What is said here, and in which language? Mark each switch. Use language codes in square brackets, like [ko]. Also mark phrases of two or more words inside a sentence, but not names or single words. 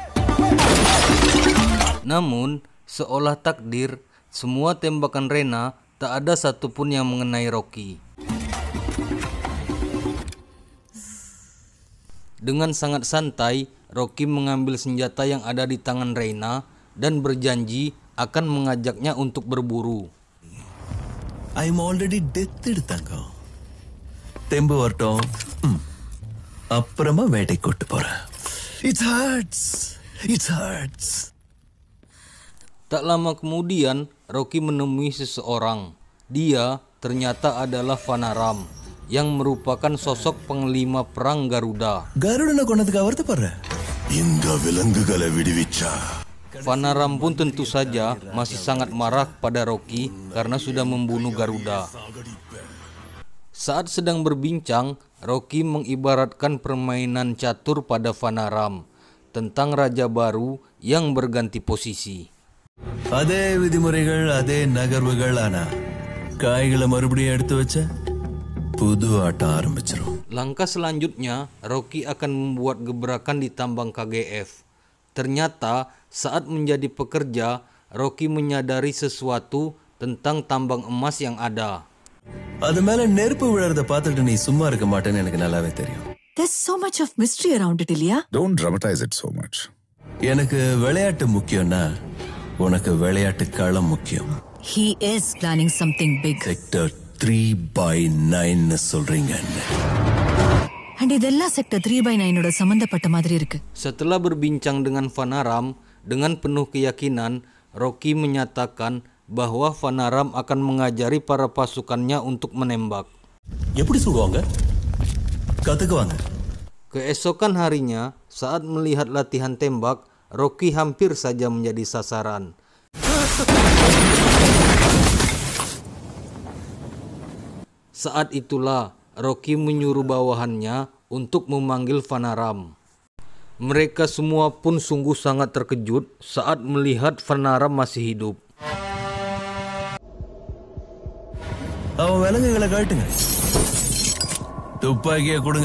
[id] Namun, seolah takdir, semua tembakan Reina tak ada satupun yang mengenai Rocky. Dengan sangat santai, Rocky mengambil senjata yang ada di tangan Reina dan berjanji akan mengajaknya untuk berburu. [en] I'm already death எடுத்தாங்க. [ta] தெம்பு வரட்டும். அப்புறமா வேட்டை கூட்டு போறேன். [en] It hurts. [id] Tak lama kemudian, Rocky menemui seseorang. Dia ternyata adalah Vanaram, yang merupakan sosok panglima perang Garuda. [ta] Garuda கொன்னதுக்கு வருத்தப்படுற? இந்த விலங்குகளை விடுவிச்சா. [id] Vanaram pun tentu saja masih sangat marah pada Rocky karena sudah membunuh Garuda. Saat sedang berbincang, Rocky mengibaratkan permainan catur pada Vanaram tentang raja baru yang berganti posisi. [ta] அதே விதிமுறைகள், அதே நகர்வுகள், ஆனா காய்களை மறுபடியும் எடுத்து வச்ச புது ஆட்டம் ஆரம்பிச்சிரும். [id] Langkah selanjutnya, Rocky akan membuat gebrakan di tambang KGF. Ternyata saat menjadi pekerja, Rocky menyadari sesuatu tentang tambang emas yang ada. [ta] அது மேல நெருப்பு விழறத பார்த்துட்டு நீ சும்மா இருக்க மாட்டேன்னு எனக்கு நல்லாவே தெரியும். [en] There's so much of mystery around it, இல்லையா? Don't dramatize it so much. [ta] எனக்கு விளையாட்டு முக்கியம்னா உனக்கு விளையாட்டு களம் முக்கியம். [en] He is planning something big. [ta] Sector 3/9 சொல்றீங்க. And இதெல்லாம் Sector 3/9 ஓட சம்பந்தப்பட்ட மாதிரி இருக்கு. [id] Setelah berbincang dengan Vanaram, dengan penuh keyakinan, Rocky menyatakan bahwa Vanaram akan mengajari para pasukannya untuk menembak. [ta] எப்படி சொல்லுவாங்க? கத்துக்குவாங்க. [id] Keesokan harinya, saat melihat latihan tembak, Rocky hampir saja menjadi sasaran. Saat itulah Rocky menyuruh bawahannya untuk memanggil Vanaram. Mereka semua pun sungguh sangat terkejut saat melihat Vanaram masih hidup. [ta] அவன் விலங்குகளை காட்டுங்க. துப்பாக்கியை கொடுங்க.